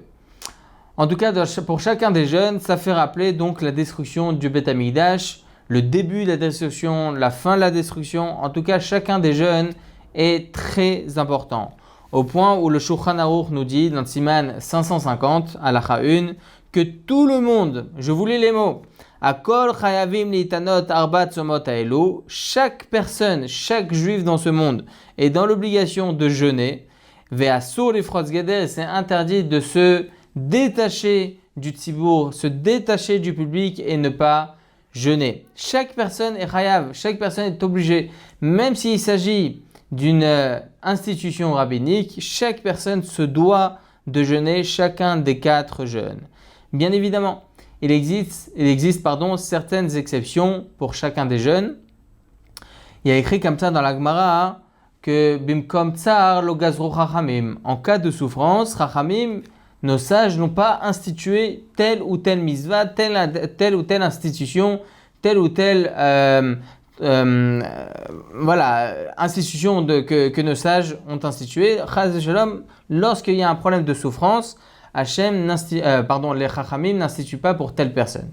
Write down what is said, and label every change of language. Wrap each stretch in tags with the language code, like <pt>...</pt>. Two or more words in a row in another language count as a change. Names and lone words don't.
<fr>En tout cas, pour chacun des jeunes, ça fait rappeler donc la destruction du</fr> <he>בית המקדש,</he> <fr>le début de la destruction, la fin de la destruction. En tout cas, chacun des jeunes est très important. Au point où le Shulchan Aruch nous dit, dans le Siman 550, Halacha 1, que tout le monde, je vous lis les mots,</fr> <he>הכל חייבים להתענות ארבע צומות האלו,</he> <fr>chaque personne, chaque juif dans ce monde est dans l'obligation de jeûner.</fr> <he>ואסור לפרוץ גדר,</he> <fr>c'est interdit de se détacher du tzibour, se détacher du public et ne pas jeûner. Chaque personne est chayav, chaque personne est obligée, même s'il s'agit d'une institution rabbinique, chaque personne se doit de jeûner chacun des 4 jeûnes. Bien évidemment, il existe certaines exceptions pour chacun des jeûnes. Il y a écrit comme ça dans la Gemara que</fr> <he>במקום צער לא גזרו חכמים.</he> <fr>En cas de souffrance, chachamim, nos sages n'ont pas institué telle ou telle mitzvah, telle ou telle institution, telle ou telle institution que nos sages ont instituée.</fr> <he>חס ושלום,</he> <fr>lorsqu'il y a un problème de souffrance, les Chachamim n'instituent pas pour telle personne.</fr>